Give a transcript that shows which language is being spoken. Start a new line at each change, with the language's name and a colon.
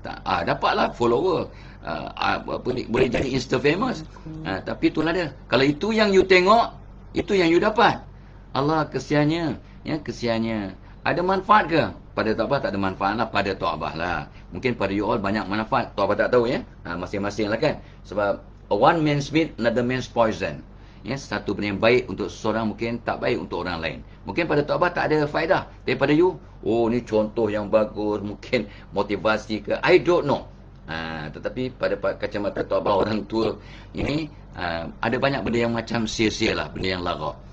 Malay: Dapatlah follower, boleh jadi insta famous. Tapi itulah dia, kalau itu yang you tengok, itu yang you dapat. Allah, kesiannya, ya, kesiannya. Ada manfaat ke? Pada Tok Abah tak ada manfaat lah. Pada Tok Abah lah. Mungkin pada you all banyak manfaat. Tok Abah tak tahu, ya. Masing-masing lah kan. Sebab
English: one man's meat, another man's poison.
Malay: Ya, satu benda yang baik untuk seseorang mungkin tak baik untuk orang lain. Mungkin pada Tok Abah tak ada faedah. Daripada you, oh ni contoh yang bagus, mungkin motivasi ke,
English: I don't know.
Malay: Tetapi pada kacamata Tok Abah orang tua ini, ada banyak benda yang macam sia-sia lah, benda yang lara.